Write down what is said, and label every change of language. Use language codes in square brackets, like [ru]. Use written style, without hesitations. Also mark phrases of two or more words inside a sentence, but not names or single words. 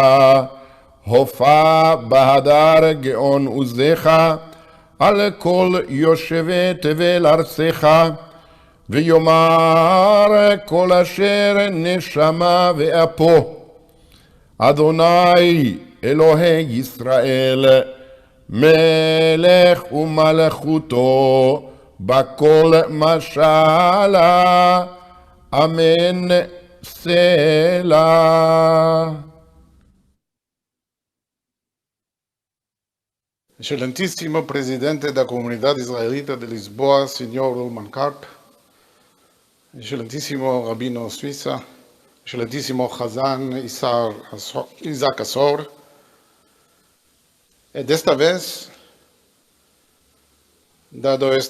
[he] הופע בהדר גאון עוזך על כל יושבי תבל ארצך, ויאמר כל אשר נשמה ואפו, אדוני אלוהי ישראל, מלך ומלכותו בכל משלה. אמן סלה. [pt] Excelentíssimo Presidente da Comunidade Israelita de Lisboa, Sr. Ulman Karp, Excelentíssimo Rabino Suíça, Excelentíssimo Hazan Isaac Assor, desta vez, dado este